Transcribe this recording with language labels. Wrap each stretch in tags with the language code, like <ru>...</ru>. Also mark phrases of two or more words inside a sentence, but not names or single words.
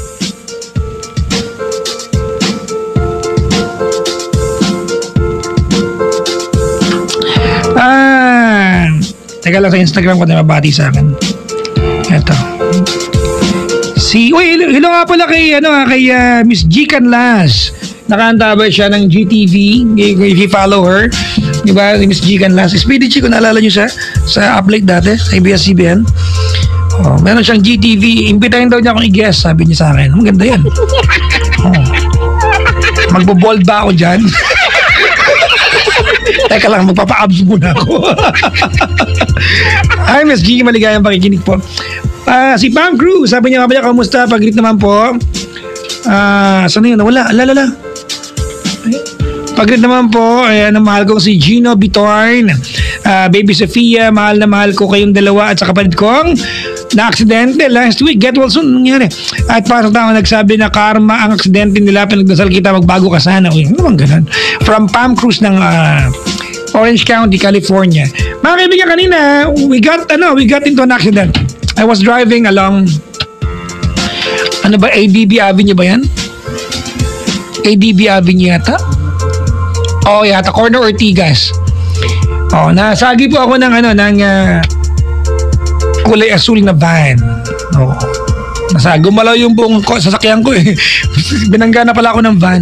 <tl>Teka lang sa Instagram ko na mabati sa akin. Ito. Hello nga pala kay Miss G. Canlas. Nakaantabay siya ng GTV.</tl> <en>If you follow her.</en> <tl>Diba? Miss G. Canlas. SPDG kung naalala nyo sa uplate dati. Sa ABS-CBN. Meron siyang GTV. Imbitahin daw niya akong i-guest. Sabi niya sa akin. Maganda yan. Magbo-bold ba ako dyan? Teka lang, magpapa-abs muna ako. Hi, Miss G. Maligayang pakikinig po. Si Pam Cruz, sabi niya, kamusta? Pag-greet naman po. Saan yun? Wala. Alala. Pag-greet naman po, mahal ko si Gino Bitorn, Baby Sofia, mahal na mahal ko kayong dalawa at sa kapatid kong na-aksidente</tl> <en>last week. Get well soon,</en> <tl>nangyari. At para sa tao nagsabi na karma ang aksidente nila, pinagdasal kita, magbago ka sana. Uy, ano bang ganun?</tl> <en>From Pam Cruz ng Orange County, California.</en> <tl>Mga kaibigan, kanina,</tl> <en>we got into an accident. I was driving along ADB Avenue</en> <tl>ba yan? ADB Avenue yata? Oh, yata corner Ortigas. Oh, nasagi po ako ng kulay asul na van. Oh. Gumalaw yung buong sasakyan ko eh. Binangga na pala ako ng van.</tl>